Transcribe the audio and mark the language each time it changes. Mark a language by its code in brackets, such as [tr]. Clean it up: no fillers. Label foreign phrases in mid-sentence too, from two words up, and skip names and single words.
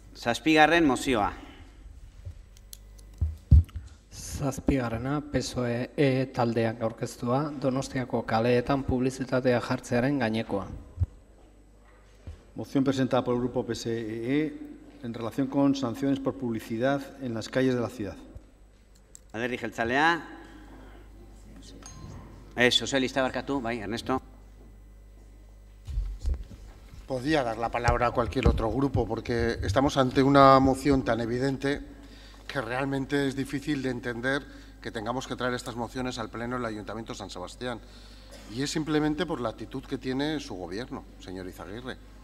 [eu] Zazpigarren mozioa. Zazpigarrena PSOE taldeak aurkeztua Donostiako kaleetan publizitatea jartzearen gainekoa. [es] Moción presentada por el Grupo PSE en relación con sanciones por publicidad en las calles de la ciudad. [eu] Alderdi jeltzalea. Sozialista barkatu, bai, Ernesto. [es] Podría dar la palabra a cualquier otro grupo porque estamos ante una moción tan evidente que realmente es difícil de entender que tengamos que traer estas mociones al Pleno del Ayuntamiento de San Sebastián. Y es simplemente por la actitud que tiene su gobierno, señor Izaguirre.